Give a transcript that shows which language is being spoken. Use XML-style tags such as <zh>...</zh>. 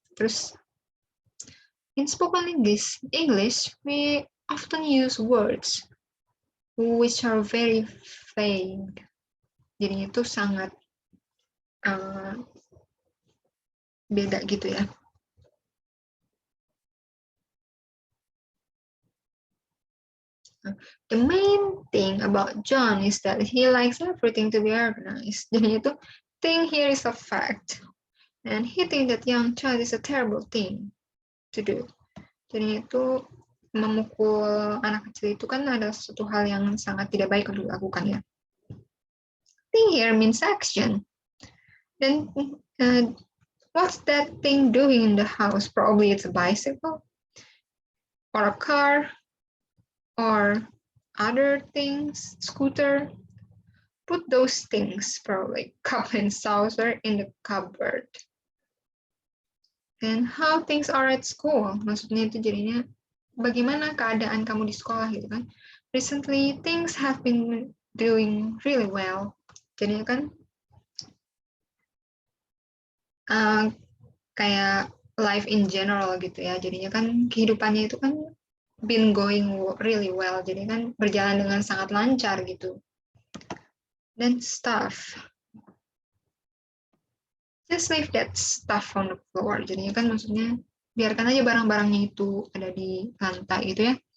<id>Terus</id> <en>in spoken English, we often use words which are very vague.</en> <id>Jadinya itu sangat beda gitu ya.</id> <en>The main thing about John is that he likes everything to be organized.</en> <id>Jadi itu</id> <en>thing here is a fact. And hitting that young child is a terrible thing to do.</en> <id>Jadi itu memukul anak kecil itu kan ada suatu hal yang sangat tidak baik untuk dilakukan ya.</id> <en>Thing here means action. Then what's that thing doing in the house? Probably it's a bicycle or a car or other things, scooter. Put those things, probably cup and saucer, in the cupboard. And how things are at school.</en> <id>Maksudnya itu jadinya bagaimana keadaan kamu di sekolah gitu kan.</id> <en>Recently things have been doing really well.</en> <id>Jadinya kan kayak</id> <en>life in general</en> <id>gitu ya. Jadinya kan kehidupannya itu kan</id> <en>been going really well.</en> <id>Jadi kan berjalan dengan sangat lancar gitu. Dan stuff.</id> <en>Just leave that stuff on the floor.</en> <id>Jadinya kan maksudnya biarkan aja barang-barangnya itu ada di lantai gitu ya.</id>